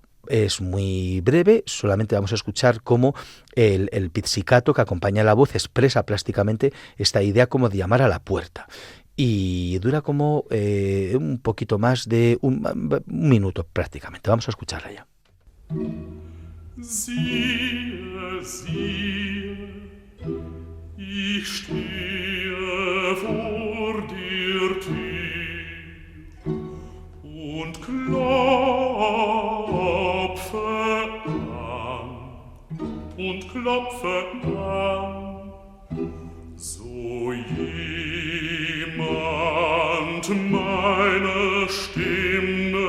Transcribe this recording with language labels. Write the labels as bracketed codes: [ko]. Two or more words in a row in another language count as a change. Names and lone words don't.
[es] Es muy breve, solamente vamos a escuchar cómo el pizzicato que acompaña la voz expresa plásticamente esta idea como de llamar a la puerta. Y dura como un poquito más de un minuto prácticamente. Vamos a escucharla ya. [de] Siehe, siehe, ich stehe vor der Tür und klopfe an, so jemand meine Stimme